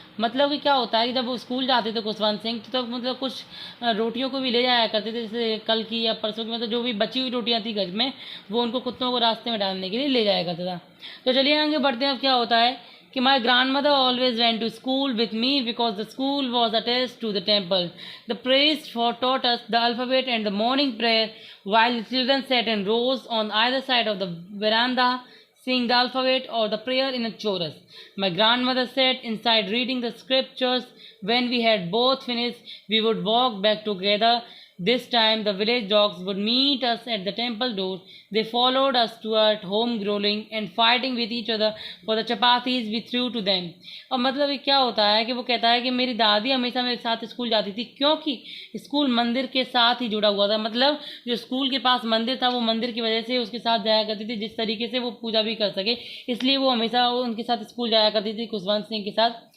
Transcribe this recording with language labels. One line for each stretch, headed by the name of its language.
Hindi: मतलब कि क्या होता है कि जब वो स्कूल जाते थे खुशवंत सिंह तो तब मतलब कुछ रोटियों को भी ले जाया करते थे, जैसे कल की या परसों की, मतलब जो भी बची हुई रोटियां थी घर में वो उनको कुत्तों को रास्ते में डालने के लिए ले जाया करता था। तो चलिए आगे बढ़ते हैं। अब क्या होता है कि
English: My grand mother always went to school with me because the school was attached to the temple. The priest for taught us the alphabet and the morning prayer while the children sat in rows on either side of the veranda saying the alphabet or the prayer in a chorus. My grandmother sat inside reading the scriptures. When we had both finished, we would walk back together. This time the village dogs would meet us at the temple door. They followed us toward home, growling and fighting with each other for the chapatis we threw to them.
Hindi: और मतलब ये क्या होता है कि वो कहता है कि मेरी दादी हमेशा मेरे साथ स्कूल जाती थी क्योंकि स्कूल मंदिर के साथ ही जुड़ा हुआ था। मतलब जो स्कूल के पास मंदिर था वो मंदिर की वजह से उसके साथ जाया करती थी, जिस तरीके से वो पूजा भी कर सके, इसलिए वो हमेशा उनके साथ स्कूल जाया करती थी खुशवंत सिंह के साथ।